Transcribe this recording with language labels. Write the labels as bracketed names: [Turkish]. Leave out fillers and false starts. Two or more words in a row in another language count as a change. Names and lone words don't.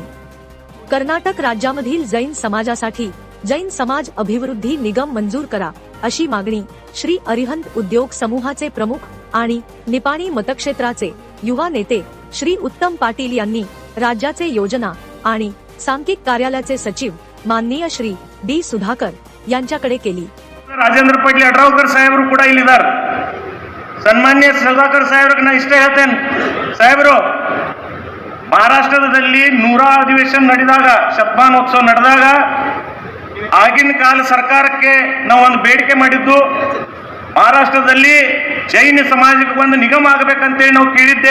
[Marathi] कर्नाटक राज्यामधील जैन समाजासाठी जैन समाज अभिवृद्धी निगम मंजूर करा अशी मागणी श्री अरिहंत उद्योग समूहाचे प्रमुख आणि निपाणी मतक्षेत्राचे युवा नेते श्री उत्तम पाटील यांनी राज्याचे योजना आणि सांख्यिक कार्यालयाचे सचिव माननीय श्री डी सुधाकर यांच्याकडे केली। [Kannada] ರಾಜೇಂದ್ರ ಪಾಟೀಲ್ ಅಡ್ರಾವ್ಕರ್ ಸಾಹೇಬರು ಕೂಡ ಇಲ್ಲಿದ್ದಾರೆ। ಸನ್ಮಾನ್ಯ ಸುಧಾಕರ್ ಸಾಹೇಬ್ರಿಗೆ ಇಷ್ಟ ಹೇಳ್ತೇನೆ, ಸಾಹೇಬರು ಮಹಾರಾಷ್ಟ್ರದಲ್ಲಿ 100 ಅಧಿವೇಶನ ನಡೆದಾಗ, ಶತಮಾನೋತ್ಸವ ನಡೆದಾಗ ಆಗಿನ ಕಾಲ ಸರ್ಕಾರಕ್ಕೆ ನಾವು ಒಂದು ಬೇಡಿಕೆ ಮಾಡಿದ್ದು, ಮಹಾರಾಷ್ಟ್ರದಲ್ಲಿ ಜೈನ ಸಮಾಜಕ್ಕೆ ಒಂದು ನಿಗಮ ಆಗಬೇಕಂತೇಳಿ ನಾವು ಕೇಳಿದ್ದೆ।